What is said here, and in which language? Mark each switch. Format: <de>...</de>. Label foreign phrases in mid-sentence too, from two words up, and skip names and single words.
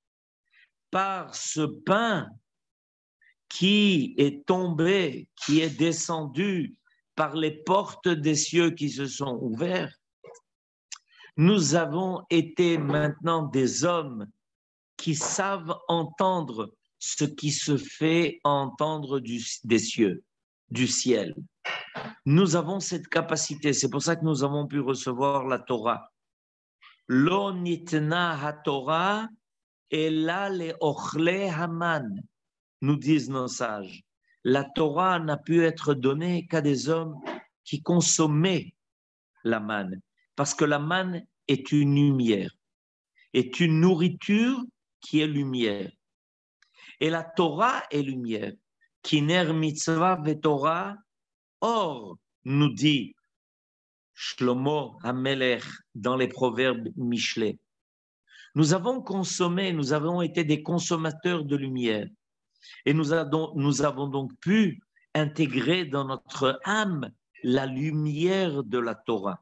<fr>Par ce pain qui est tombé, qui est descendu par les portes des cieux qui se sont ouvertes, nous avons été maintenant des hommes qui savent entendre ce qui se fait entendre des cieux, du ciel. Nous avons cette capacité, c'est pour ça que nous avons pu recevoir la Torah.</fr> <he>לא ניתנה התורה אלא לאוכלי המן,</he> <fr>nous disent nos sages. La Torah n'a pu être donnée qu'à des hommes qui consommaient la manne, parce que la manne est une lumière, est une nourriture qui est lumière. Et la Torah est lumière.</fr> <he>כי נר מצוה ותורה,</he> <fr>or, nous dit Shlomo HaMelech dans les proverbes Michelet. Nous avons consommé, nous avons été des consommateurs de lumière. Et nous avons donc pu intégrer dans notre âme la lumière de la Torah.</fr>